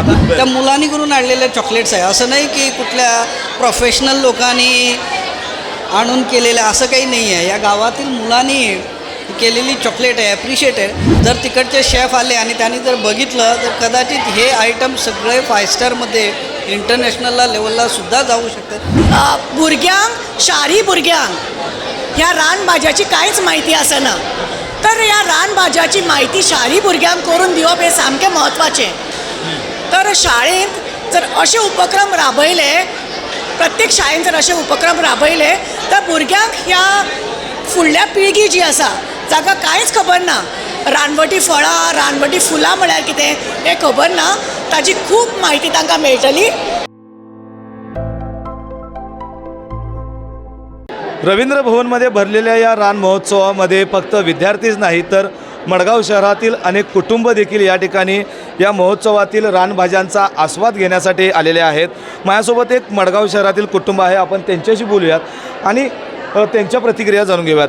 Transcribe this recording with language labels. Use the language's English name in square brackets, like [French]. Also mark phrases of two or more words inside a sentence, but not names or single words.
[Marathi] आता त्या मुलांनी करून आणलेले चॉकलेट्स आहे, असं नाही की कुठल्या प्रोफेशनल लोकांनी आणून केलेलं असं काही नाही आहे. या गावातील मुलांनी केलेली चॉकलेट आहे, ॲप्रिशिएट आहे. जर तिकडचे शेफ आले आणि त्यांनी जर बघितलं तर कदाचित हे आयटम सगळे 5 स्टारमध्ये [English] international level [Marathi] सुद्धा जाऊ शकतात. [Konkani] भुरग्यांक शारी भुरग्यांक ह्या रानभाज्याची कांयच म्हायती आसना, तर ह्या रानभाज्याची म्हायती शारी भुरग्यांक करून दिवप हें सामकें म्हत्वाचें. तर शाळेंत जर अशे उपक्रम राबयले, प्रत्येक शाळेंत जर अशे उपक्रम राबयले तर भुरग्यांक ह्या फुडल्या पिळगी जी आसा जाका कांयच खबर ना, रानवटी फळां रानवटी फुलां म्हळ्यार कितें हें खबर ना, ताची खूब म्हायती तांकां मेळटली. [Marathi] रवींद्र भवनमध्ये भरलेल्या या रान महोत्सवामध्ये फक्त विद्यार्थीच नाही तर मडगाव शहरातील अनेक कुटुंब देखील या ठिकाणी या महोत्सवातील रानभाज्यांचा आस्वाद घेण्यासाठी आलेले आहेत. माझ्यासोबत एक मडगाव शहरातील कुटुंब आहे, आपण त्यांच्याशी बोलूयात आणि त्यांच्या प्रतिक्रिया जाणून घेऊयात.